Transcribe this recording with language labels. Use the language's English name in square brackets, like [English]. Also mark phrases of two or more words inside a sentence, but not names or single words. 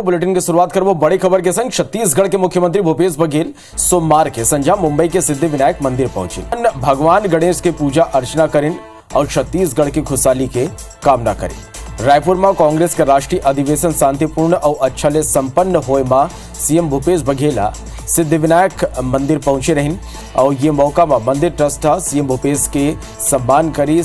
[Chhattisgarhi] बुलेटिन की शुरुआत करबो बड़ी खबर के संग। छत्तीसगढ़ के मुख्यमंत्री भूपेश बघेल सोमवार के संध्या मुंबई के सिद्धिविनायक मंदिर पहुंचे। भगवान गणेश के पूजा अर्चना करें और छत्तीसगढ़ की खुशहाली के कामना करें। रायपुर में कांग्रेस का राष्ट्रीय अधिवेशन शांतिपूर्ण और अच्छा ले संपन्न होए में सीएम भूपेश बघेल सिद्धिविनायक मंदिर पहुंचे रहिन और ये मौका में मंदिर ट्रस्ट सीएम भूपेश के सम्मान करी।